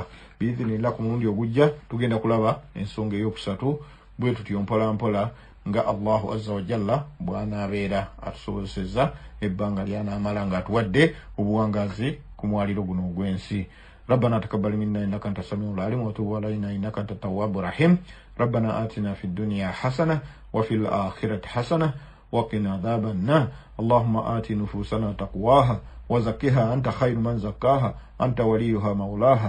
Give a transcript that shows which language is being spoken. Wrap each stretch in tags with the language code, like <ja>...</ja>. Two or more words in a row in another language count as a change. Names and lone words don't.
<lg>Biidhinillah ku mulundi ogujja tugenda kulaba ensonga ey'okusatu bwe tutyo mpola mpola nga</lg> <ar>الله عز وجل</ar> <lg>bw'anaabeera atusobozesezza ebbanga ly'anaamala ng'atuwadde obuwangazi ku mwaliro guno ogw'ensi.</lg> <ar>ربنا تقبل منا إنك أنت السميع العليم وتب علينا إنك أنت التواب الرحيم. ربنا آتنا في الدنيا حسنة وفي الآخرة حسنة وقنا عذاب النار. اللهم آت نفوسنا تقواها وزكها أنت خير من زكاها أنت وليها مولاها.</ar>